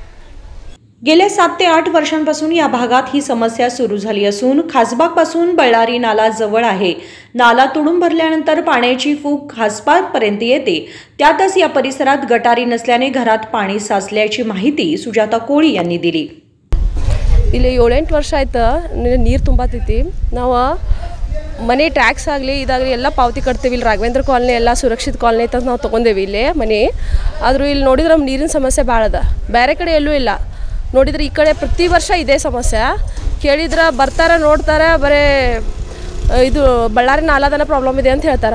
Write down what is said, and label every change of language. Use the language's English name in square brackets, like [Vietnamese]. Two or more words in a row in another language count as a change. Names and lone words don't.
[Marathi] गेल्या 7 ते 8 वर्षांपासून या भागात ही समस्या सुरू झाली असून खासबागपासून बळ्ळारी नाला जवळ आहे। नाला तुडूंब भरल्यानंतर पाण्याची फूग खासबागपर्यंत येते। त्यातच या परिसरात गटारी नसल्याने घरात पाणी साचल्याची माहिती सुजाता कोळी यांनी दिली। [Kannada] ಇಲ್ಲಿ 7-8 ವರ್ಷ ಆಯ್ತು ನೀರು ತುಂಬಾತೈತಿ। ನಾವು ಮನೆ ಟ್ಯಾಕ್ಸ್ ಆಗಲಿ ಇದಾಗಲಿ ಎಲ್ಲ ಪಾವತಿ ಕಟ್ತೀವಿ। ಇಲ್ಲಿ ರಾಘವೇಂದ್ರ ಕಾಲನಿ ಎಲ್ಲ ಸುರಕ್ಷಿತ ಕಾಲನಿ ಅಂತ ನಾವು ತೊಗೊಂಡೇವಿ ಇಲ್ಲಿ ಮನೆ। ಆದರೂ ಇಲ್ಲಿ ನೋಡಿದ್ರೆ ನಮ್ಮ ನೀರಿನ ಸಮಸ್ಯೆ ಭಾಳ ಅದ, ಬೇರೆ ಕಡೆ ಎಲ್ಲೂ ಇಲ್ಲ। ನೋಡಿದ್ರೆ ಈ ಕಡೆ ಪ್ರತಿ ವರ್ಷ ಇದೇ ಸಮಸ್ಯೆ, ಕೇಳಿದ್ರೆ ಬರ್ತಾರೆ ನೋಡ್ತಾರೆ, ಬರೀ ಇದು ಬಳ್ಳಾರಿ ನಾಲಾದನ ಪ್ರಾಬ್ಲಮ್ ಇದೆ ಅಂತ ಹೇಳ್ತಾರೆ।